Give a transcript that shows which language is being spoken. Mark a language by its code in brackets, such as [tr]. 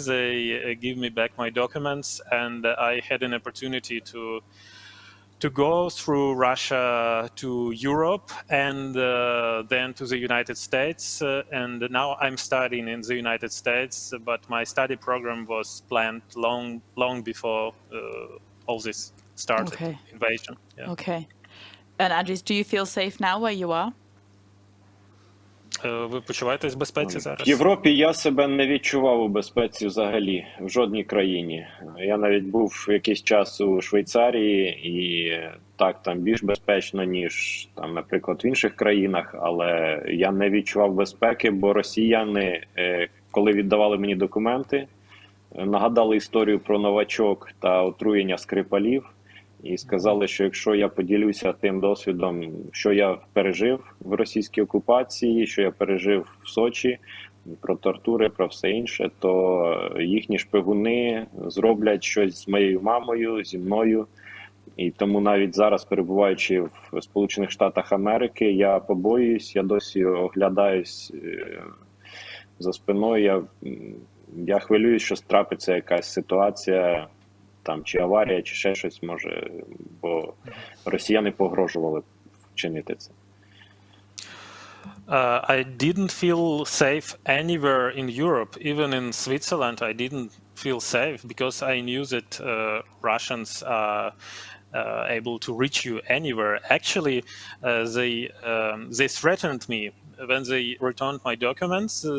[en] They gave me back my documents, and I had an opportunity to go through Russia to Europe and then to the United States. And now I'm studying in the United States, but my study program was planned long before all this started, invasion. Yeah. Okay. And Andriy, do you feel safe now where you are? [uk] Ви почуваєтесь в безпеці зараз? В Європі я себе не відчував у безпеці взагалі, в жодній країні. Я навіть був якийсь час у Швейцарії, і так, там більш безпечно, ніж, там, наприклад, в інших країнах, але я не відчував безпеки, бо росіяни, коли віддавали мені документи, нагадали історію про новачок та отруєння Скрипалів, і сказали, що якщо я поділюся тим досвідом, що я пережив в російській окупації, що я пережив в Сочі, про тортури, про все інше, то їхні шпигуни зроблять щось з моєю мамою, зі мною. І тому навіть зараз, перебуваючи в Сполучених Штатах Америки, я побоююсь, я досі оглядаюсь за спиною, я хвилююсь, що трапиться якась ситуація, там, чи аварія, чи ще щось може, бо росіяни погрожували вчинити це. [en] I didn't feel safe anywhere in Europe, even in Switzerland. I didn't feel safe because I knew that Russians are able to reach you anywhere. Actually, they threatened me when they returned my documents.